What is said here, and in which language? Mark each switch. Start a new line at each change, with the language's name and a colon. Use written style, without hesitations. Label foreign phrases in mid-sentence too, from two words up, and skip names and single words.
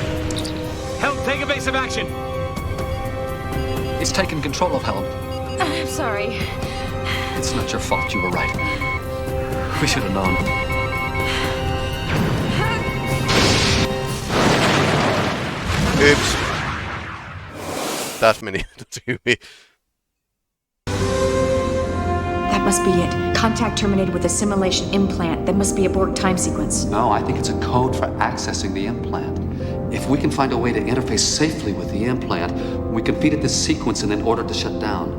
English: Help, take evasive action. It's taken control of Helm. I'm sorry. It's not your fault. You were right. We should have known. Oops.
Finnish: Taas meni tosi hyvin.
English: That must be it. Contact terminated with a simulation implant. That must be a Borg time sequence. No, I think it's a code for accessing the implant. If we can find a way to interface safely with the implant, we can feed it this sequence and then order it to shut down.